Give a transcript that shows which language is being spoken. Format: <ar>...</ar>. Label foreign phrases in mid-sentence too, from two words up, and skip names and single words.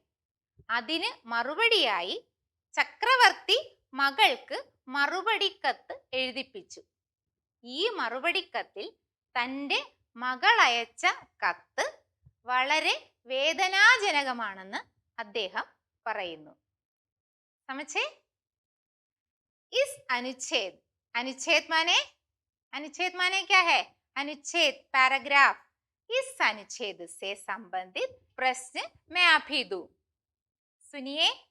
<ml>അതിന് മറുപടിയായി ചക്രവർത്തി മകൾക്ക് മറുപടി കത്ത് എഴുതിപ്പിച്ചു. ഈ മറുപടി കത്തിൽ തൻ്റെ മകൾ അയച്ച കത്ത് വളരെ വേദനാജനകമാണെന്ന് അദ്ദേഹം പറയുന്നു.</ml> <hi>समझे? इस अनुच्छेद माने क्या है? अनुच्छेद, पैराग्राफ. इस अनुच्छेद से संबंधित प्रश्न मैं अभी दूं. सुनिए.</hi>